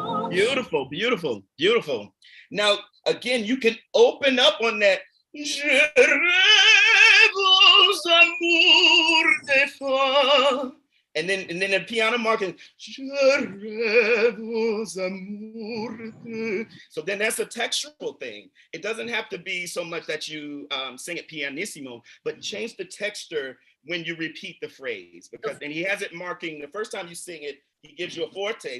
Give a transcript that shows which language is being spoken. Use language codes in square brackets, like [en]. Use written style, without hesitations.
[en] Beautiful, beautiful, beautiful. Now, again, you can open up on that. [fr] Je rêve aux amours des femmes. [en] And then the piano marking. [fr] Je rêve aux amours de. [en] So then that's a textural thing. It doesn't have to be so much that you sing it pianissimo, but change the texture when you repeat the phrase. Because, and he has it marking, the first time you sing it, he gives you a forte.